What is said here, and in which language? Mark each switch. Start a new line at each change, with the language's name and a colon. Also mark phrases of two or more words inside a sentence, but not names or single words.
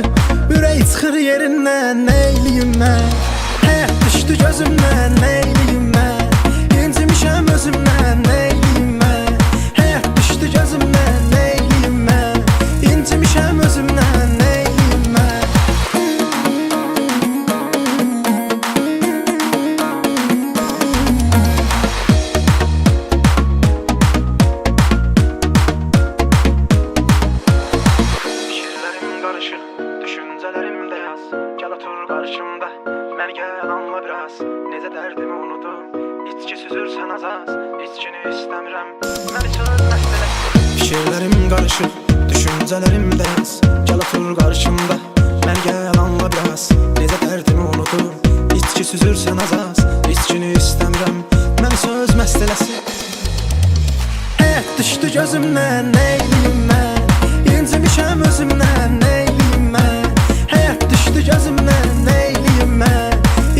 Azerbaijani: Ürək çıxır yerindən, nə eləyim mən? Həyat düşdü gözümdən, nə eləyim mən? İncimişəm özümdən, nə eləyim mən? Həyat düşdü gözümdən, nə eləyim mən? İncimişəm özümdən, nə eləyim mən?
Turkish: Fikirlerim karışık, düşüncelerim beyaz. Gel otur karşımda, beni gel anla biraz.
Azerbaijani: Nece derdimi unudum, içki süzürsen az az. İçkini istəmirəm, məni çağır məsələsi.
Turkish: Fikirlerim karışık, düşüncelerim beyaz. Gel otur karşımda, beni gel anla biraz.
Azerbaijani: Nece derdimi unudum, içki süzürsen az az. İçkini istəmirəm, məni söz məsələsi. Həyat düşdü gözümdən, nə eləyim mən? İncimişəm özümdən, nə eləyim mən? Həyat düşdü gözümdən, nə eləyim mən?